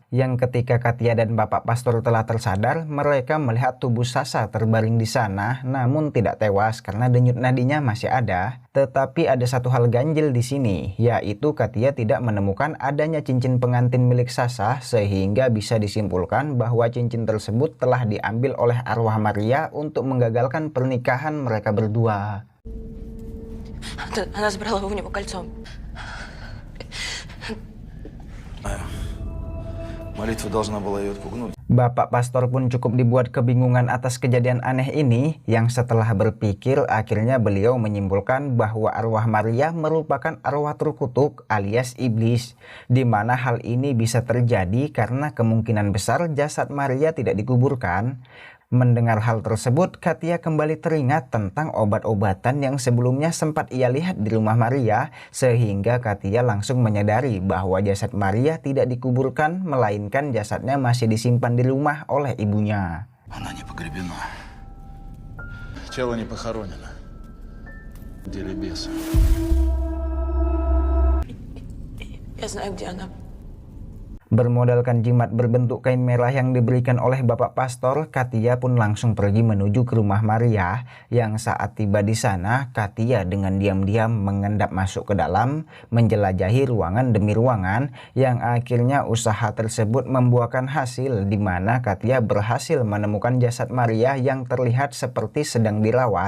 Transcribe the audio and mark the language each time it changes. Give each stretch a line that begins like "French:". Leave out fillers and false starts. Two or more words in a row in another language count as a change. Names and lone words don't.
Indonesian: Yang ketika Katia dan Bapak Pastor telah tersadar, mereka melihat tubuh Sasa terbaring di sana namun tidak tewas karena denyut nadinya masih ada. Tetapi ada satu hal ganjil di sini, yaitu Katia tidak menemukan adanya cincin pengantin milik Sasa sehingga bisa disimpulkan bahwa cincin tersebut telah diambil oleh arwah Maria untuk menggagalkan pernikahan mereka berdua.
Russian: Она забрала у него кольцо. Молитва должна была ее отпугнуть.
Indonesian: Bapak Pastor pun cukup dibuat kebingungan atas kejadian aneh ini, yang setelah berpikir akhirnya beliau menyimpulkan bahwa arwah Maria merupakan arwah terkutuk alias iblis, di mana hal ini bisa terjadi karena kemungkinan besar jasad Maria tidak dikuburkan. Mendengar hal tersebut, Katia kembali teringat tentang obat-obatan yang sebelumnya sempat ia lihat di rumah Maria, sehingga Katia langsung menyadari bahwa jasad Maria tidak dikuburkan, melainkan jasadnya masih disimpan di rumah oleh ibunya.
Russian: Она не погребена. Тело не похоронено. В деле беса. Я знаю, где она.
Indonesian: Bermodalkan jimat berbentuk kain merah yang diberikan oleh Bapak Pastor, Katia pun langsung pergi menuju ke rumah Maria. Yang saat tiba di sana, Katia dengan diam-diam mengendap masuk ke dalam, menjelajahi ruangan demi ruangan, yang akhirnya usaha tersebut membuahkan hasil, di mana Katia berhasil menemukan jasad Maria yang terlihat seperti sedang dirawat.